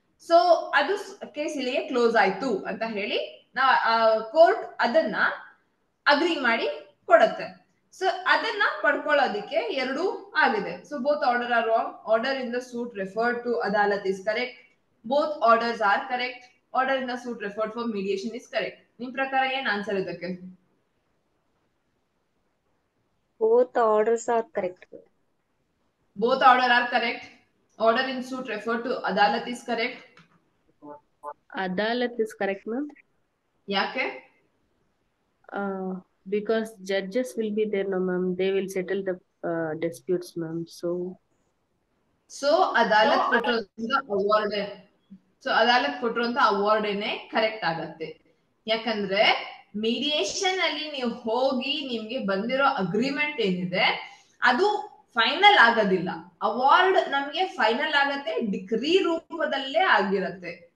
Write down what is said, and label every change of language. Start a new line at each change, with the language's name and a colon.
Kannada: So ಅದು case ಇಲ್ಲಿಗೆ close ಆಯ್ತು ಅಂತ ಹೇಳಿ ಕೋರ್ಟ್ ಅದನ್ನ ಅಗ್ರಿ ಮಾಡಿ ಕೊಡತ್ತೆ. ಸೊ ಅದನ್ನ ಪಡ್ಕೊಳ್ಳೋದಿಕ್ಕೆ ಎರಡು ಆಗಿದೆ.
English: So both order are wrong. Order in the suit referred to adalat is correct. Both orders are correct. Order in the suit referred for mediation is correct.
Kannada: ನಿಮ್ ಪ್ರಕಾರ ಏನ್ ಆನ್ಸರ್ ಇದಕ್ಕೆ?
English: Both orders are correct. Both order are correct. Order in suit referred to Adalat is correct. Adalat is correct, ma'am.
Kannada: Yake?
English: Because judges will be there, no, ma'am. They will settle the disputes, ma'am. So
Kannada: Adalat ಕೊಟ್ಟಿರೋದ್ರಿಂದ award, so Adalat ಕೊಟ್ಟಿರುವಂತ award ಏನೇ correct ಆಗತ್ತೆ. ಯಾಕಂದ್ರೆ mediation ಅಲ್ಲಿ ನೀವು ಹೋಗಿ ನಿಮ್ಗೆ ಬಂದಿರೋ agreement ಏನಿದೆ ಅದು ಫೈನಲ್ ಆಗೋದಿಲ್ಲ. ಅವಾರ್ಡ್ ನಮ್ಗೆ ಫೈನಲ್ ಆಗತ್ತೆ, ಡಿಗ್ರಿ ರೂಪದಲ್ಲೇ ಆಗಿರತ್ತೆ.